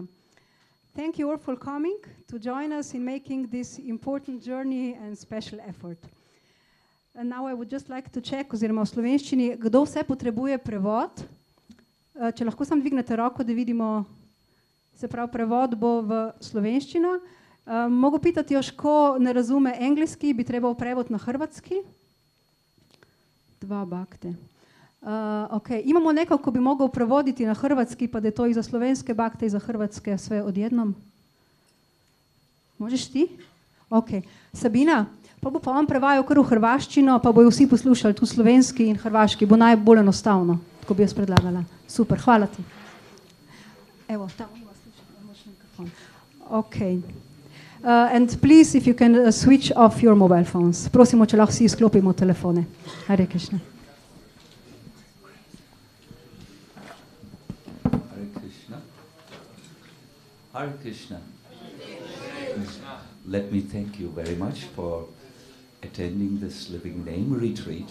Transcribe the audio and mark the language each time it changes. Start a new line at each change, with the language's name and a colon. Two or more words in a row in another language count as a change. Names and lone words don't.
English: Thank you all for coming to join us in making this important journey and special effort. And now I would just like to check,
Slovenian: oziroma v slovenščini, kdo vse potrebuje prevod. Če lahko samo dvignete roko, da vidimo, se pravi, prevod bo v slovenščino.
Croatian: Mogu pitati još ko ne razume engleski, bi trebao prevod na hrvatski? 2 bakte. Okay. Imamo nekog ko bi mogao prevoditi na hrvatski, pa da je to i za slovenske bakte i za hrvatske sve odjednom? Možeš ti? Ok.
Slovenian: Sabina, pa bo pa vam prevajal kar v hrvaščino, pa bojo vsi poslušali tu slovenski in hrvaški. Bo najbolj enostavno, tako bi jaz predlagala.
Croatian: Super, hvala ti. Evo, tamo ima slušaj mikrofon. Ok.
English: And please, if you can switch off your mobile phones.
Slovenian: Prosimo, če lahko si izklopimo telefone.
English: Hare Krishna. Hare Krishna. Let me thank you very much for attending this Living Name retreat.